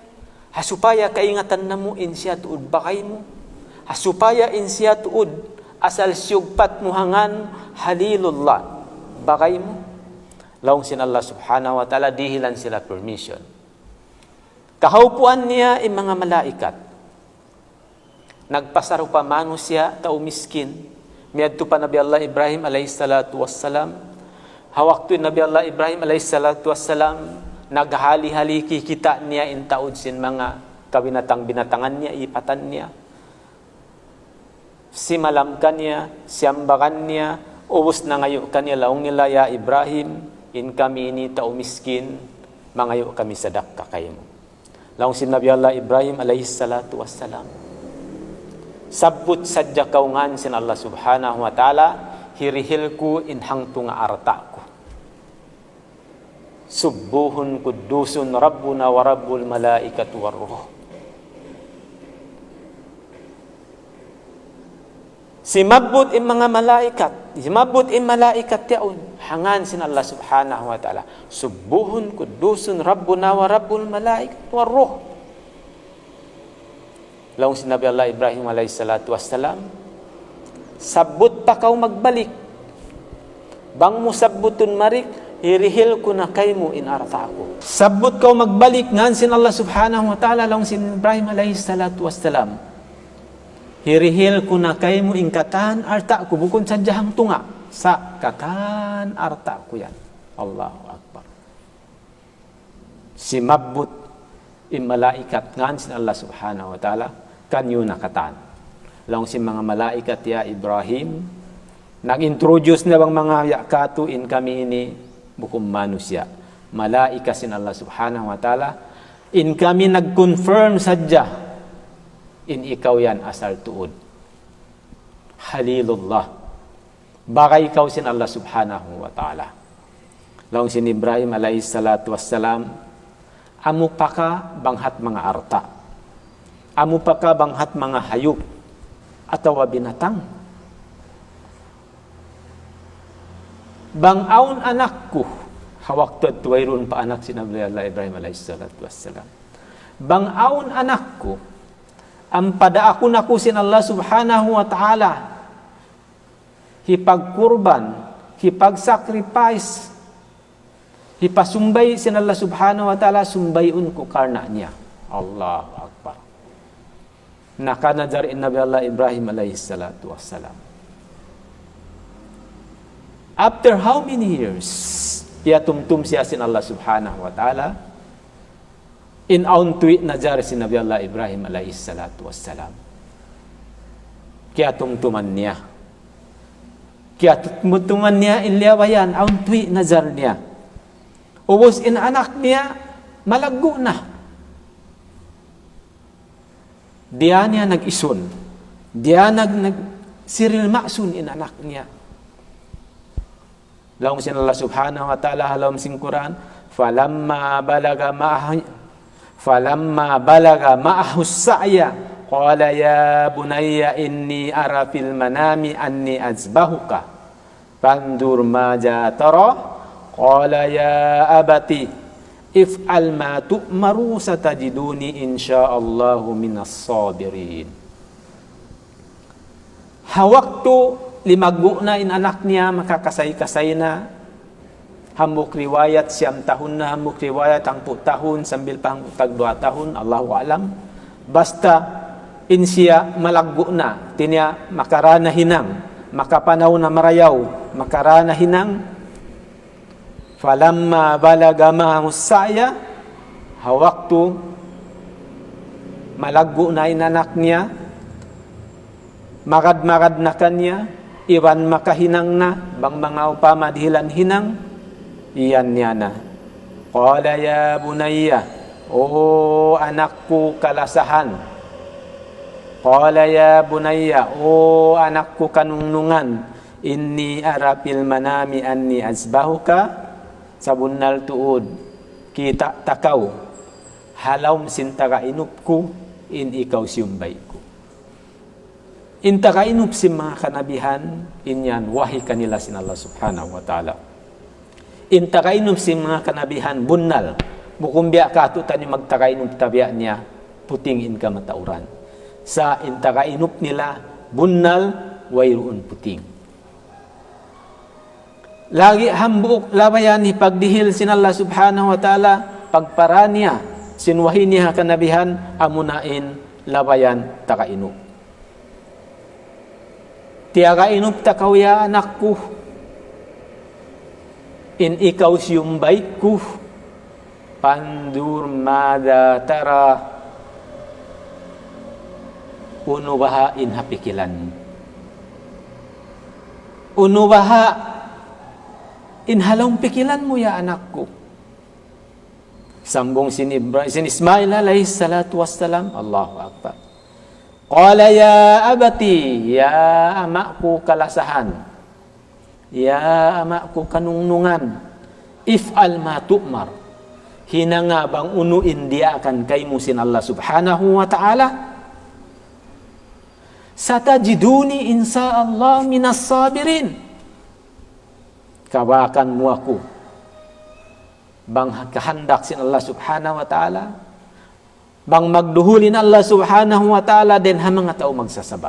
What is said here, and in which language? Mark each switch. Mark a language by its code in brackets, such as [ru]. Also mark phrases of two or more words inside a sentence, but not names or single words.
[tsg] Hasupaya kaingatan na mo, in siya tuod bakay mo. Hasupaya in siya tuod, asal siyugpat mo hangan, halilullah, bakay mo. Laong sin [ar] الله سبحانه وتعالى, [tsg] dihilan sila permission. Kahaupuan niya in mga malaikat. Nagpasaro pa mano siya, tao miskin. Miyadto pa Nabi Allah Ibrahim [ar] عليه الصلاة والسلام. [tsg] Hawak tu Nabi Allah Ibrahim [ar] عليه الصلاة والسلام, [tsg] naghali-haliki kita niya in taod sin mga kabinatang-binatangan niya, ipatan niya. Simalamkan niya, siyambakan niya, ubos na ngayo kanya laong nila ya Ibrahim, in kami ini tao miskin, mangayo kami sadakka kayo mo. Laong sin Nabi Allah Ibrahim [ar] عليه الصلاة والسلام. [tsg] Sabut sadya kaungan sin [ar] الله سبحانه وتعالى, [tsg] hirihilku in hangtu nga artaku. [ar] سبوح قدوس ربنا ورب الملائكة والروح. [tsg] Simabot in mga malaikat, simabot in malaikat yaon, hangan sin [ar] الله سبحانه وتعالى. سبوح قدوس ربنا ورب الملائكة والروح. [tsg] Laong sinabi Allah Ibrahim [ar] عليه الصلاة والسلام, [tsg] sabot pa kau magbalik. Bang mo sabutun marik, hirihil ko na kay mo in arta ako. Sabot kau magbalik, ngan sin [ar] الله سبحانه وتعالى, [tsg] laong sin Ibrahim [ar] عليه الصلاة والسلام. [tsg] Hirihil ko na kay mo in katan arta ko, bukon sa jahang tunga, sa katan arta ko yan. [ar] الله أكبر. [tsg] Si mabut in malaikat, ngan sin [ar] الله سبحانه وتعالى, [tsg] kanyo na katan. Laong si mga malaikat ya Ibrahim, nag-introduce na bang mga yakatu in kami ini bukum manusia. Malaika sin [ar] الله سبحانه وتعالى, [tsg] In kami nag-confirm sadya, in ikaw yan asal tuod. Halilullah. Baka ikaw sin [ar] الله سبحانه وتعالى. [tsg] Laong sin Ibrahim [ar] عليه الصلاة والسلام, [tsg] amo pa ka banghat mga arta. Amo pa ka banghat mga hayop atawa binatang. Bangaon anak ko, hawak to at tuwayroon pa anak si Nabi Allah Ibrahim [ar] عليه الصلاة والسلام. [tsg] Bangaon anak ko, ang padaakon ako sin [ar] الله سبحانه وتعالى, [tsg] hipagkurban, hipagsacrifice, hipasumbay sin [ar] الله سبحانه وتعالى, [tsg] sumbayon ko karna niya. [ar] الله أكبر. [tsg] Nakanadar in Nabi Allah Ibrahim [ar] عليه الصلاة والسلام. [en] After how many years, [tsg] kaya tumtum siya sin [ar] الله سبحانه وتعالى, [tsg] in aun tuwi najar sin Nabi Allah Ibrahim [ar] عليه الصلاة والسلام. [tsg] Kaya tumtuman niya. Kaya tumtuman niya in liyawayan, aun tuwi najar niya. Ubos in anak niya, malaggo na. Diya niya nag-ison. Diya siril maksun in anak niya. Laong sin [ar] الله سبحانه وتعالى [tsg] halawam sin Quran, [ar] فلما بلغ معه السعي قال يا بني إني أرى في المنام أني أذبحك فانظر ماذا ترى قال يا أبت افعل ما تؤمر ستجدني إن شاء الله من الصابرين. [tsg] Hawaktu limagbo na in anak niya, makakasay-kasay na. Hambuk riwayat siyam tahun na, hambuk riwayat ang tahun, sambil pa hambuk tag 2 tahun, [ar] الله أعلم. [tsg] Basta in siya malagbo na, tinya makarana hinang, makapanaw na marayaw, makarana hinang. [ar] فلما بلغ معه السعي, [tsg] hawaktu malagbo na in anak niya, magad-magad na kanya, iwan makahinang na, bang mga upama dihilan hinang, iyan niya na. [ar] قال يا بني, [tsg] o anak ko kalasahan. [ar] قال يا بني, [tsg] o anak ko kanunungan, [ar] إني أرى في المنام أني أذبحك, [tsg] sabunnal tuod, kita takaw, halawm sintaka inup ko, in ikaw siyumbay ko. Inta kainup si mga kanabihan, inyan wahi kanila sin [ar] الله سبحانه وتعالى. [tsg] Inta kainup si mga kanabihan, bunnal, bukumbya ka atutan yung magtakainup tabya niya, puting in ka matauran. Sa inta kainup nila, bunnal, wayroon puting. Lagi hambuk labayan ni pagdihil sin [ar] الله سبحانه وتعالى, [tsg] pagparanya, sinwahi niya kanabihan, amunain labayan takainup. Tiyaga inup takaw ya anak ko, in ikaw siyumbay ko, [ar] فانظر ماذا ترى, [tsg] unubaha in hapikilan. Unubaha in halong pikilan mo ya anak ko. Sambong sin Ismail [ar] عليه الصلاة والسلام, الله أكبر. قال يا أبت, [tsg] ya amakku kalasahan, ya amakku kanunungan, [ar] افعل ما تؤمر, [tsg] hinanga bang unuin dia akan kay musin [ar] الله سبحانه وتعالى, ستجدني إن شاء الله من الصابرين, kawakan mo ako, [tsg] bang kahandak sin [ar] الله سبحانه وتعالى, [tsg] bang magduhulin [ar] الله سبحانه وتعالى [tsg] din ha mga tao magsasabar.